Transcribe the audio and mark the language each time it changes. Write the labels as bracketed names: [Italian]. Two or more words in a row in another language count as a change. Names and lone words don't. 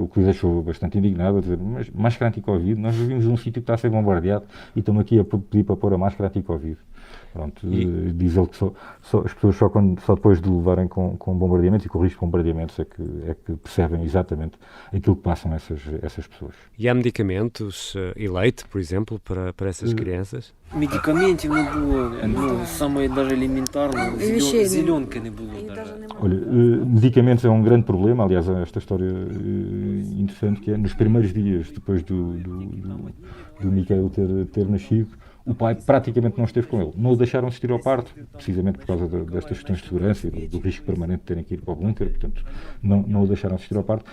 [Portuguese] O que o deixou bastante indignado, a dizer, mas máscara anti-Covid, nós vivemos num sítio que está a ser bombardeado e estamos aqui a pedir para pôr a máscara anti-Covid. Pronto, diz ele que as pessoas só depois de levarem com bombardeamentos e com o risco de bombardeamentos é que percebem exatamente aquilo que passam essas pessoas. E há medicamentos e leite, por exemplo, para essas crianças? [Ukrainian] Медикаментів не було, саме даже елементарно, зеленки не було. [Portuguese] Olha, medicamentos é um grande problema, aliás, há esta história interessante que é, nos primeiros dias depois do Mikhail ter nascido, o pai praticamente não esteve com ele. Não o deixaram assistir ao parto, precisamente por causa destas questões de segurança e do risco permanente de terem que ir para o bunker, portanto, não o deixaram assistir ao parto.